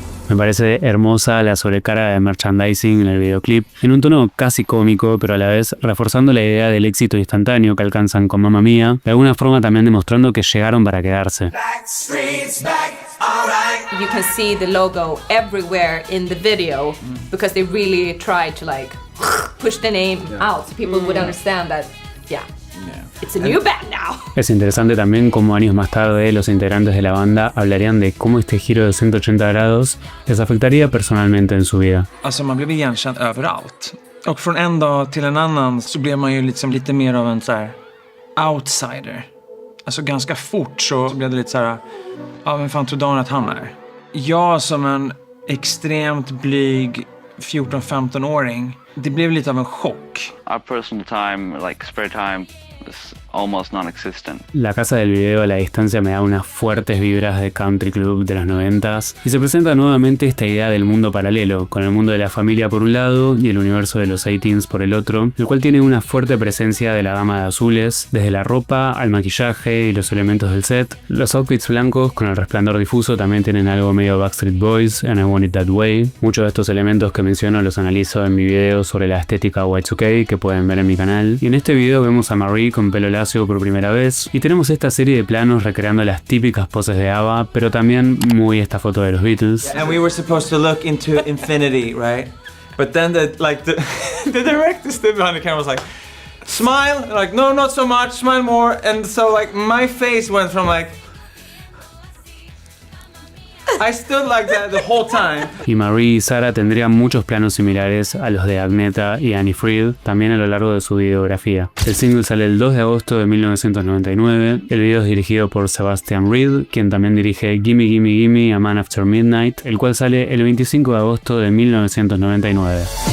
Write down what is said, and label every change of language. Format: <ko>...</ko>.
<es>Me parece hermosa la sobrecarga de merchandising en el videoclip, en un tono casi cómico, pero a la vez reforzando la idea del éxito instantáneo que alcanzan con Mamma Mia, de alguna forma también demostrando que llegaron para quedarse.</es> <en>You can see the logo everywhere in the video because they really tried to like push the name out so people would understand that, it's a new band now.</en> <es>Es interesante también cómo años más tarde los integrantes de la banda hablarían de cómo este giro de 180 grados les afectaría personalmente en su vida.</es> <sv>Alltså man blev igenkänd överallt. Och från en dag till en annan så blev man ju liksom lite mer av en så här outsider. Alltså ganska fort så blev det lite så här, ja men fan tror Dan att han är? Jag som en extremt blyg 14-15-åring, det blev lite av en chock.</sv> <en>Our personal time, like spare time, is almost non-existent.</en> <es>La casa del video a la distancia me da unas fuertes vibras de country club de los 90s y se presenta nuevamente esta idea del mundo paralelo, con el mundo de la familia por un lado y el universo de los 18s por el otro, el cual tiene una fuerte presencia de la gama de azules, desde la ropa al maquillaje y los elementos del set. Los outfits blancos con el resplandor difuso también tienen algo medio Backstreet Boys and I Want It That Way. Muchos de estos elementos que menciono los analizo en mi video sobre la estética Y2K que pueden ver en mi canal. Y en este video vemos a Marie con pelo lacio por primera vez y tenemos esta serie de planos recreando las típicas poses de ABBA, pero también muy esta foto de los Beatles.</es> <en>And we were supposed to look into infinity, right? But then the director stood behind the camera was like, smile, like no, not so much, smile more, and so like my face went from like I stood like that the whole time.</en> <es>Y Marie y Sarah tendrían muchos planos similares a los de Agnetha y Annie Fried, también a lo largo de su videografía. El single sale el 2 de agosto de 1999. El video es dirigido por Sebastian Reed, quien también dirige Gimme Gimme Gimme, A Man After Midnight, el cual sale el 25 de agosto de 1999.</es>